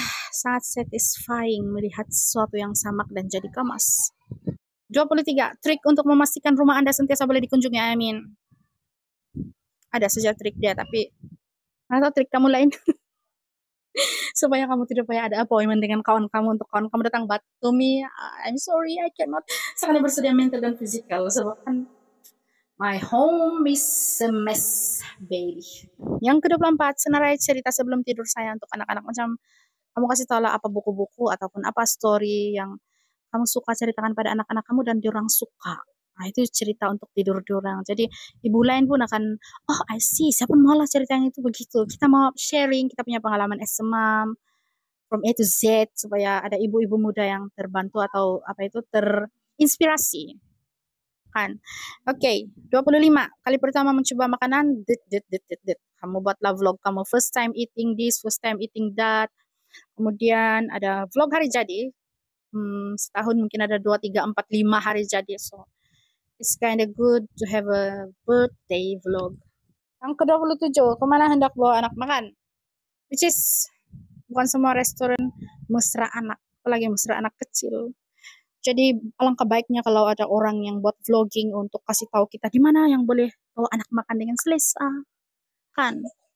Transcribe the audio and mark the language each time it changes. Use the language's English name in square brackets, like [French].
[Malay] Sangat satisfying melihat sesuatu yang samak dan jadi kemas. 23. Trik untuk memastikan rumah Anda sentiasa boleh dikunjungi. Ada saja trik dia, tapi atau trik kamu lain. Supaya kamu tidak payah ada appointment dengan kawan kamu untuk kawan kamu datang. [English] But to me, I'm sorry, I cannot. [Malay] Sangat bersedia mental dan physical. Sebab kan [English] my home is a mess, baby. [Malay] Yang ke-24, senarai cerita sebelum tidur saya untuk anak-anak. Macam kamu kasih tahu lah apa buku-buku ataupun apa story yang kamu suka ceritakan pada anak-anak kamu dan diorang suka. Nah, itu cerita untuk tidur diorang. Jadi ibu lain pun akan, [English] oh I see, [Malay] saya pun malah cerita yang itu begitu. Kita mau sharing, kita punya pengalaman [English] as a mom, from A to Z, [Malay] supaya ada ibu-ibu muda yang terbantu atau apa itu, terinspirasi. Kan? Oke, 25. Kali pertama mencoba makanan, kamu buatlah vlog kamu, [English] first time eating this, first time eating that. [Malay] Kemudian ada vlog hari jadi, setahun mungkin ada 2, 3, 4, 5 hari jadi. [English] So, it's kind of good to have a birthday vlog. [Malay] Yang ke-27, kemana hendak bawa anak makan? [English] Which is, [Malay] bukan semua restoran mesra anak, apalagi mesra anak kecil. Jadi alangkah baiknya kalau ada orang yang buat vlogging untuk kasih tahu kita di mana yang boleh bawa anak makan dengan selesa. Kan?